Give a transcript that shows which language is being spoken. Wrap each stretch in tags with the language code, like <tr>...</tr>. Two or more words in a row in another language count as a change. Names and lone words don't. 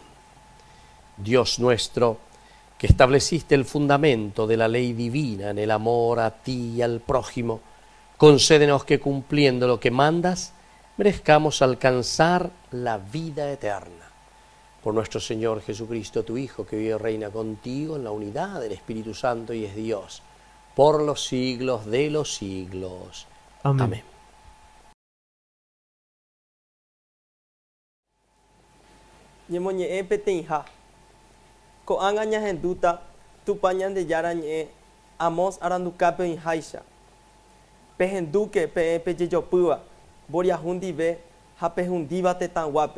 <es>Dios nuestro, que estableciste el fundamento de la ley divina en el amor a ti y al prójimo, concédenos que cumpliendo lo que mandas, merezcamos alcanzar la vida eterna. Por nuestro Señor Jesucristo, tu Hijo, que vive y reina contigo en la unidad del Espíritu Santo y es Dios, por los siglos de los siglos. Amén. Amén.</es> <gn>Ñemoñe'ẽ peteĩha. Ko'ág̃a ñahendúta tupa Ñandejára ñe'ẽ Amos arandukápe oĩháicha. Pehendúke peẽ pejejopýva, mboriahu ndive ha pehundíva tetãguápe.</gn>